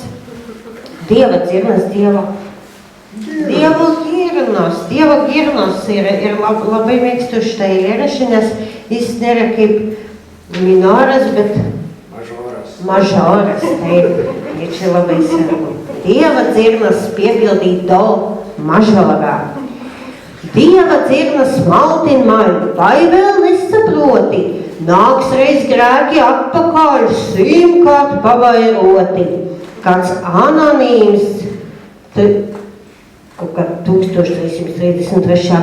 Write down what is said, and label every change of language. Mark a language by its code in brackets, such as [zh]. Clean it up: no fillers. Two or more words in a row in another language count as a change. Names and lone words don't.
[lt] Dievo dzirnas, Dievo. Dievo Dievo girnos ir labai mėgstu šitą eilėraštį, nes jis nėra kaip minoras, bet mažoras. Taip, ir čia labai svarbu. [lv] Dieva dzirnas piepildīt do mažorā. Dieva dzirnas maltin mani, vai vēl nesaproti? Nāks reiz grēki atpakaļ, 100-kārt pavairoti. Kāds anonīms, kaut kā 1333.